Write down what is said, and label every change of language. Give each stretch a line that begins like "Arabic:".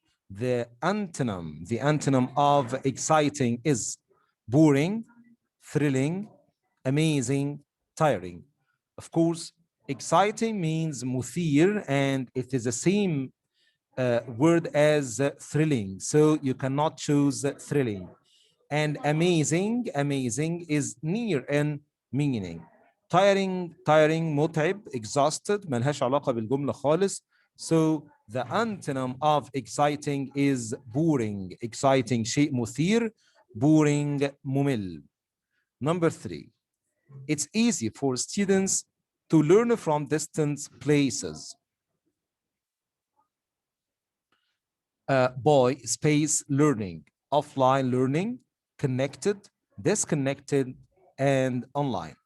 English: The antonym of exciting is boring, thrilling, amazing, tiring. Of course, exciting means
Arabic: مثير
English: and it is the same word as thrilling. So you cannot choose thrilling. And amazing is near in meaning.
Arabic: Tiring, متعب, exhausted, ملهاش علاقة بالجملة خالص.
English: So the antonym of exciting is boring.
Arabic: Exciting شيء مثير, boring ممل.
English: Number 3, it's easy for students to learn from distant places. By space learning, offline learning, connected, disconnected, and online.